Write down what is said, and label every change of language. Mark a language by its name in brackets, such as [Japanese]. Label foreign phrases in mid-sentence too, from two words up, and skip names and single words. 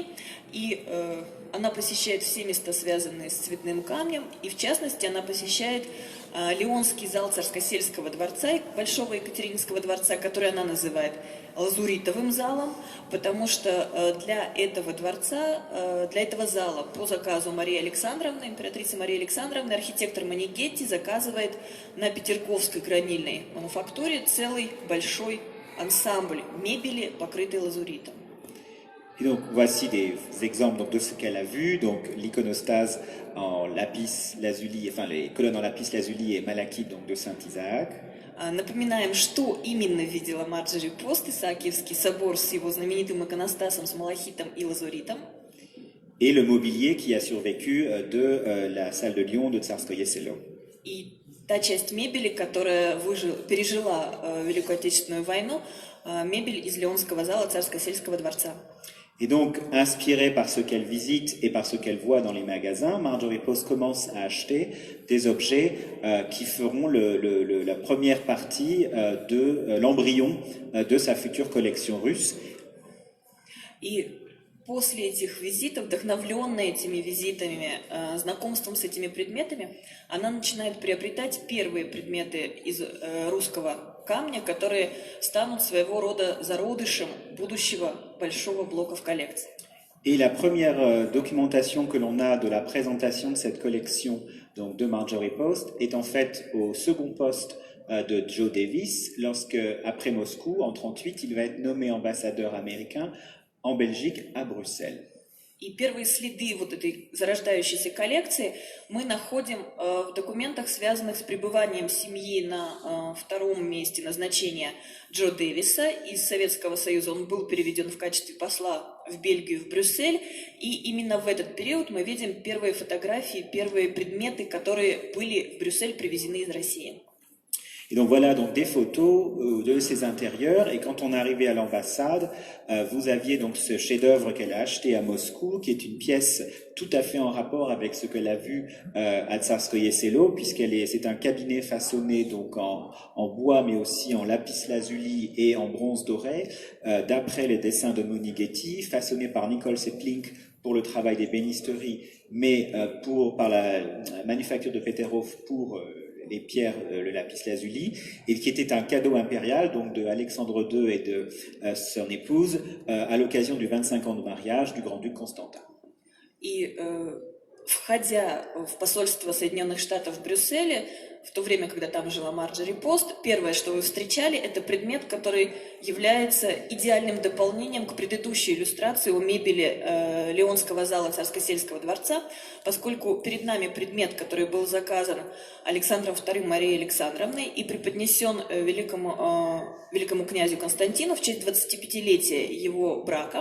[Russian] И она посещает все места, связанные с цветным камнем, и в частности она посещает Леонский зал Царско-сельского дворца, Большого Екатерининского дворца, который она называет лазуритовым залом, потому что для этого дворца, для этого зала по заказу Марии Александровны, императрицы Марии Александровны, архитектор Монигетти заказывает на Петерговской гранильной мануфактуре целый большой ансамбль мебели, покрытой лазуритом. [French] Et donc voici des exemples donc, de ce qu'elle a vu, donc l'iconostase en lapis lazuli, enfin les colonnes en lapis lazuli et malachite donc de Saint-Isaac. [Russian] Напоминаем, что именно видела Марджори Пост, Исаакиевский собор с его знаменитым иконостасом с малахитом и лазуритом. [French] Et le mobilier qui a survécu de la salle de Lyon de Tsarskoye Selo. [Russian] И та часть мебели, которая пережила Великую Отечественную войну, мебель из Леонского зала Царско-сельского дворца. [French] Et donc, inspirée par ce qu'elle visite et par ce qu'elle voit dans les magasins, Marjorie Post commence à acheter des objets qui feront la première partie de l'embryon de sa future collection russe. [Russian] И после этих визитов, вдохновленная этими визитами, знакомством с этими предметами, она начинает приобретать первые предметы из русского камня, которые станут своего рода зародышем будущего большого блока в коллекции. [French] Et la première documentation que l'on a de la présentation de cette collection donc de Marjorie Post est en fait au second poste de Joe Davis, lorsque, après Moscou, en 1938, il va être nommé ambassadeur américain en Belgique, à Bruxelles. [Russian] И первые следы вот этой зарождающейся коллекции мы находим в документах, связанных с пребыванием семьи на втором месте назначения Джо Дэвиса из Советского Союза. Он был переведен в качестве посла в Бельгию, в Брюссель. И именно в этот период мы видим первые фотографии, первые предметы, которые были в Брюссель привезены из России. [French] Et donc voilà donc des photos de ces intérieurs. Et quand on arrivait à l'ambassade, vous aviez donc ce chef-d'œuvre qu'elle a acheté à Moscou, qui est une pièce tout à fait en rapport avec ce qu'elle a vu à Tsarskoye Selo, c'est un cabinet façonné donc en bois, mais aussi en lapis lazuli et en bronze doré, d'après les dessins de Monighetti, façonné par Nicole Seplink pour le travail d'ébénisterie, mais par la manufacture de Peterhof pour les pierres, le lapis lazuli, et qui était un cadeau impérial donc de Alexandre II et de son épouse à l'occasion du 25 ans de mariage du grand-duc Constantin. [Russian] И входя в посольство Соединенных Штатов в Брюсселе, в то время, когда там жила Марджори Пост, первое, что вы встречали, это предмет, который является идеальным дополнением к предыдущей иллюстрации о мебели Леонского зала Царско-сельского дворца, поскольку перед нами предмет, который был заказан Александром II Марией Александровной и преподнесен великому князю Константину в честь 25-летия его брака.